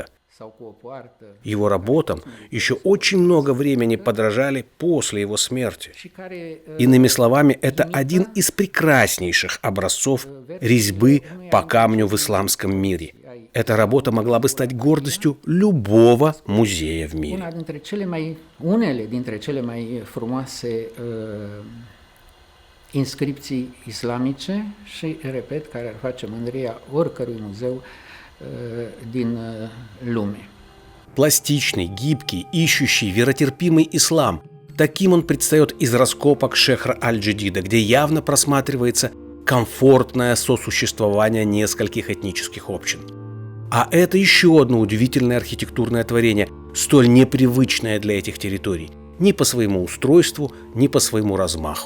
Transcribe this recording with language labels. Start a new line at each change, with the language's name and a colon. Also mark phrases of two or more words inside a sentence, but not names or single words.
Russian: Его работам еще очень много времени подражали после его смерти. Иными словами, это один из прекраснейших образцов резьбы по камню в исламском мире. Эта работа могла бы стать гордостью любого музея в мире.
Romanian: Unele dintre cele mai frumoase inscripții islamice și, repet, care ar face mândria oricărui muzeu din lume.
Russian: Пластичный, гибкий, ищущий, веротерпимый ислам. Таким он предстает из раскопок Шехра аль-Джадида, где явно просматривается комфортное сосуществование нескольких этнических общин. А это еще одно удивительное архитектурное творение, столь непривычное для этих территорий, ни по своему устройству, ни по своему размаху.